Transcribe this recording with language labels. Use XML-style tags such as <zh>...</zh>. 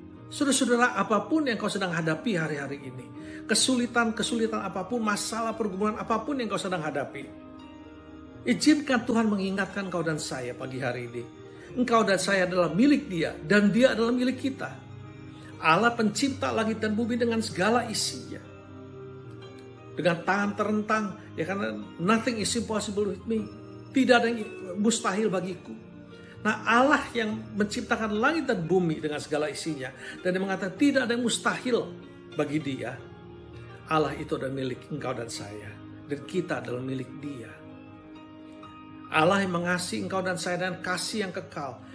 <id>Saudara-saudara, apapun yang kau sedang hadapi hari-hari ini. Kesulitan-kesulitan apapun, masalah pergumulan apapun yang kau sedang hadapi. Izinkan Tuhan mengingatkan kau dan saya pagi hari ini. Engkau dan saya adalah milik Dia. Dan Dia adalah milik kita. Allah pencipta langit dan bumi dengan segala isinya. Dengan tangan terentang. Ya, karena</id> <en>nothing is impossible with me.</en> <id>Tidak ada yang mustahil bagiku. Nah, Allah yang menciptakan langit dan bumi dengan segala isinya. Dan dia mengatakan tidak ada yang mustahil bagi Dia. Allah itu adalah milik engkau dan saya. Dan kita adalah milik Dia. Allah yang mengasihi engkau dan saya dengan kasih yang kekal.</id>